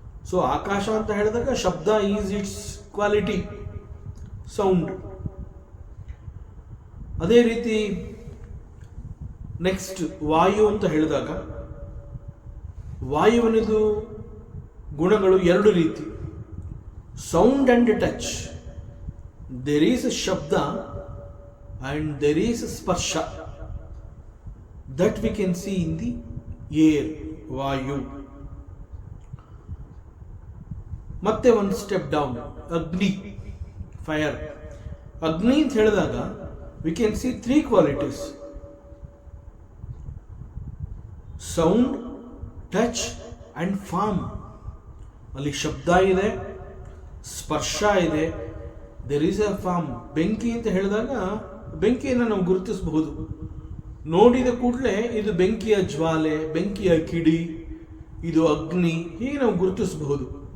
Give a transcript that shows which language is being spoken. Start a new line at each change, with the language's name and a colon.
English: so
Kannada: ಆಕಾಶ ಅಂತ ಹೇಳಿದಾಗ
English: Shabda is its quality, sound.
Kannada: ಅದೇ ರೀತಿ ನೆಕ್ಸ್ಟ್ ವಾಯು ಅಂತ ಹೇಳಿದಾಗ ವಾಯುವಿನದು ಗುಣಗಳು ಎರಡು ರೀತಿ,
English: Sound and touch. There is shabda and there is sparsha that we can see in the air, vayu.
Kannada: ಮತ್ತೆ ಒಂದು ಸ್ಟೆಪ್ ಡೌನ್, ಅಗ್ನಿ, ಫೈರ್. ಅಗ್ನಿ ಅಂತ ಹೇಳಿದಾಗ
English: we can see three qualities: sound, touch and form.
Kannada: ಅಲ್ಲಿ ಶಬ್ದ ಇದೆ, ಸ್ಪರ್ಶ ಇದೆ,
English: there is a form.
Kannada: ಬೆಂಕಿ ಅಂತ ಹೇಳಿದಾಗ ಬೆಂಕಿಯನ್ನು ನಾವು ಗುರುತಿಸಬಹುದು. ನೋಡಿದ ಕೂಡಲೇ ಇದು ಬೆಂಕಿಯ ಜ್ವಾಲೆ, ಬೆಂಕಿಯ ಕಿಡಿ, ಇದು ಅಗ್ನಿ, ಹೀಗೆ ನಾವು ಗುರುತಿಸಬಹುದು.